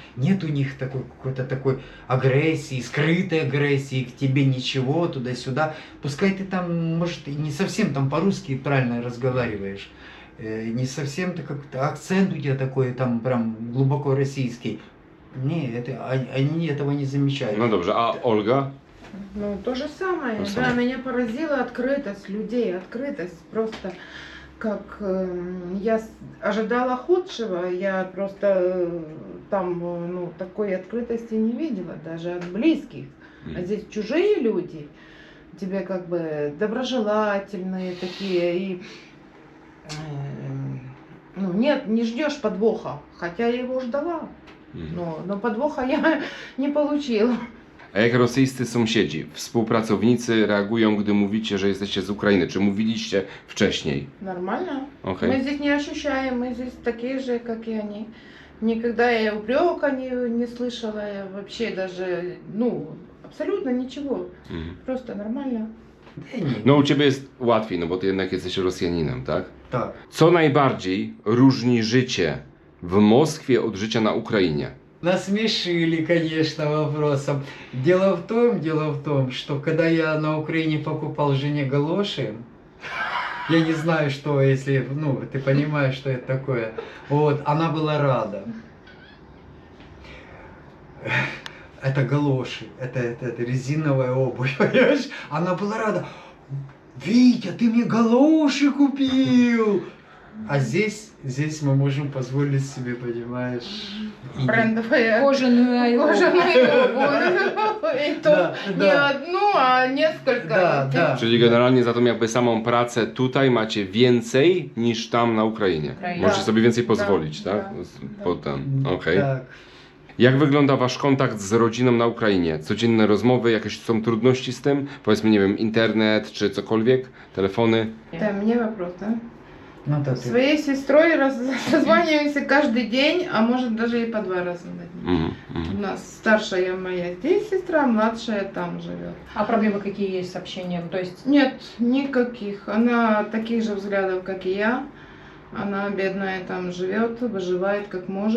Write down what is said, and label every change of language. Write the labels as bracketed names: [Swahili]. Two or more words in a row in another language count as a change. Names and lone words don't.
[Russian] Нет у них такой какой-то такой агрессии, скрытой агрессии к тебе, ничего, туда-сюда. Пускай ты там, может, и не совсем там по-русски правильно разговариваешь, не совсем ты как-то акцент у тебя такой там прям глубоко российский. Не, они этого не замечают. [Polish] No dobrze, a Olga? [Russian] Ну, то же самое. То же Да, самое. меня поразила открытость людей, открытость просто как я ожидала худшего, я просто там ну, такой открытости не видела, даже от близких. А здесь чужие люди, тебе как бы доброжелательные такие, и ну, нет, не ждешь подвоха, хотя я его ждала, но подвоха я не получила. [Polish] A jak rosyjscy sąsiedzi, współpracownicy reagują, gdy mówicie, że jesteście z Ukrainy? Czy mówiliście wcześniej? [Russian] Нормально. [Polish] Okej. [Russian] Мы здесь не ощущаем, мы здесь такие же, как и они. Никогда я упрека не слышала, я вообще даже, ну, абсолютно ничего. Просто нормально. Да не, [Polish] No u ciebie jest łatwiej, no bo ty jednak jesteś Rosjaninem, tak? [Russian] так. [Polish] Co najbardziej różni życie w Moskwie od życia na Ukrainie? [Russian] Насмешили, конечно, вопросом. Дело в том, что когда я на Украине покупал жене галоши, я не знаю, что, если, ну, ты понимаешь, что это такое, вот, она была рада. Это галоши, это резиновая обувь, понимаешь? Она была рада. Витя, ты мне галоши купил! А здесь мы можем позволить себе, понимаешь? и- Брендовая Кожаную кожаную обувь. И то Да, не да. одну, а несколько. Да. [Polish] Czyli generalnie za tą jakby samą pracę tutaj macie więcej niż tam na Ukrainie. Ukrainie. Możecie Tak. sobie więcej pozwolić, Tak, tak? tak. Potem, okej. [Russian] Так. [Polish] Jak wygląda wasz kontakt z rodziną na Ukrainie? Codzienne rozmowy, jakieś są trudności z tym? Powiedzmy, nie wiem, internet czy cokolwiek? Telefony? [Russian] Да, мне вопрос, да? Ну, да, С ты- своей сестрой созваниваемся каждый день, а может даже и по 2 раза на день. Mhm, mhm. У нас старшая моя здесь сестра, младшая там живет. А проблемы какие есть с общением? То есть Нет, никаких. Она таких же взглядов, как и я. Она бедная там живет, выживает как может.